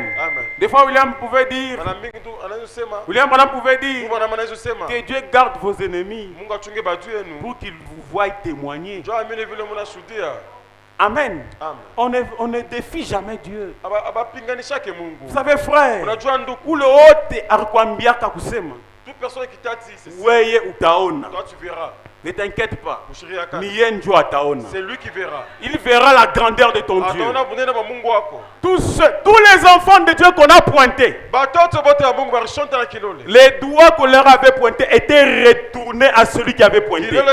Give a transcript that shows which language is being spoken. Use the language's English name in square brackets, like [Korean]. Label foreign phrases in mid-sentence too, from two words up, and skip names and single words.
[French] Des fois, William pouvait dire que Dieu garde vos ennemis pour qu'ils vous voient témoigner. Amen. On ne défie jamais Dieu. Vous savez, frère, [Swahili] ule wote alikwambiaka kusema [French] toute personne qui t'a dit c'est ça, [Swahili] weye utaona. [French] toi tu verras. Ne t'inquiète pas. C'est lui qui verra. Il verra la grandeur de ton Dieu. Tous les enfants de Dieu qu'on a pointés, les doigts qu'on leur avait pointés étaient retournés à celui qui avait pointé.